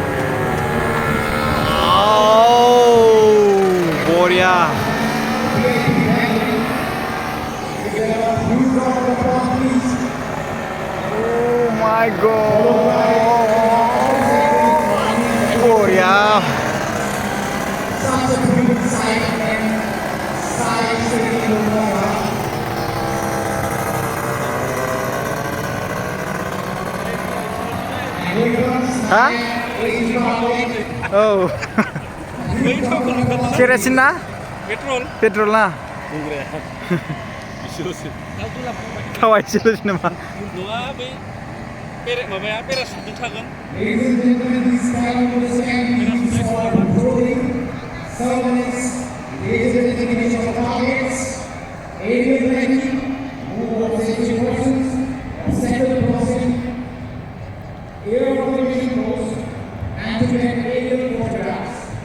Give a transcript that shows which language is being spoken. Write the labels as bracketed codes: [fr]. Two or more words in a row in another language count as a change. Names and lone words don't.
[en] Oh, बढिया Oh my god बढिया Such a beautiful sight and sight sitting in the water. And here comes Hah? Asian Republic. [brx] Oh केरासिन ना पेट्रल ना थावा एसेल'सो नामा [en] Ladies and gentlemen, this time will stand for patrolling, surveillance, identification of targets, aerial tracking, move of safety persons, obstacle crossing, air observation post, and to get aerial photographs.